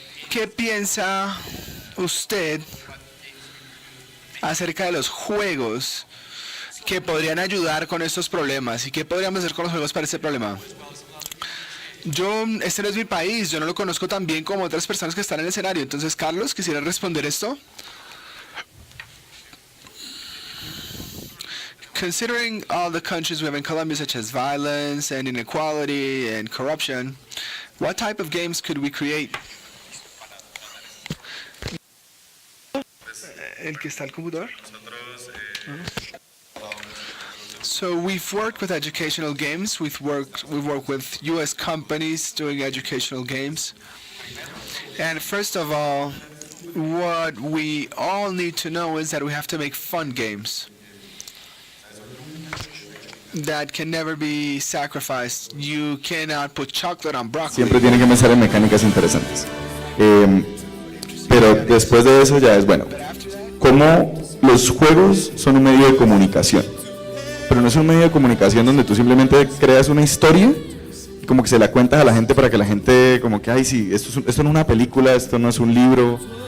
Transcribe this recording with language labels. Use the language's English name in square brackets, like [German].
[Spanish] ¿qué piensa usted acerca de los juegos que podrían ayudar con estos problemas? ¿Y qué podríamos hacer con los juegos para este problema? Este no es mi país, yo no lo conozco tan bien como otras personas que están en el escenario. Entonces, Carlos, ¿quisiera responder esto? [English] Considering all the countries we have in Colombia, such as violence and inequality and corruption, what type of games could we create? [Spanish] ¿El que está al computador? [English] So we've worked with educational games. We've worked with U.S. companies doing educational games. And first of all, what we all need to know is that we have to make fun games that can never be sacrificed. You cannot put chocolate on broccoli. [Spanish] Siempre tiene que pensar en mecánicas interesantes. Pero después de eso ya es, bueno, cómo los juegos son un medio de comunicación. Pero no es un medio de comunicación donde tú simplemente creas una historia y como que se la cuentas a la gente para que la gente como que, ay sí, esto no es una película, esto no es un libro.